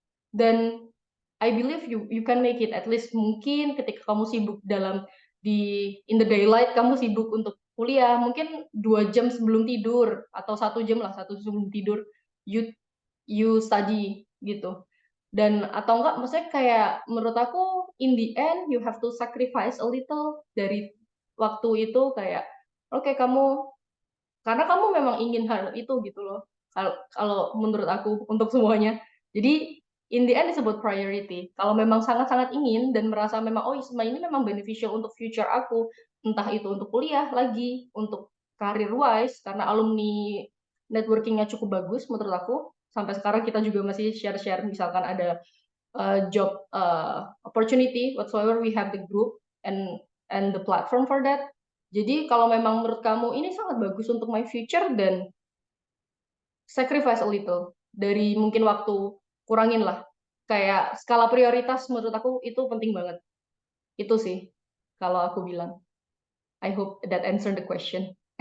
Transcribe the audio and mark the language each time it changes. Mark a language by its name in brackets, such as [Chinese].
[English] Then I believe you can make it. At least [Indonesian] mungkin ketika kamu sibuk in the daylight, kamu sibuk untuk kuliah, mungkin 2 jam sebelum tidur atau 1 jam lah, 1 sebelum tidur you study gitu. Dan atau enggak, maksudnya kayak menurut aku in the end [English] you have to sacrifice a little [Indonesian] dari waktu itu, kayak karena kamu memang ingin hal itu gitu loh. Kalau menurut aku untuk semuanya. [English] Jadi in the end it's about priority. [Indonesian] Kalau memang sangat-sangat ingin dan merasa memang ISMA ini memang beneficial untuk future aku, entah itu untuk kuliah lagi, untuk career wise, karena alumni networkingnya cukup bagus menurut aku. Sampai sekarang kita juga masih share-share, misalkan ada job opportunity whatsoever, [English] we have the group and the platform for that. [Indonesian] Jadi kalau memang menurut kamu ini sangat bagus untuk my future, dan sacrifice a little dari mungkin waktu, kurangin lah. Kayak skala prioritas menurut aku itu penting banget. Itu sih kalau aku bilang. [English] I hope that answer the question.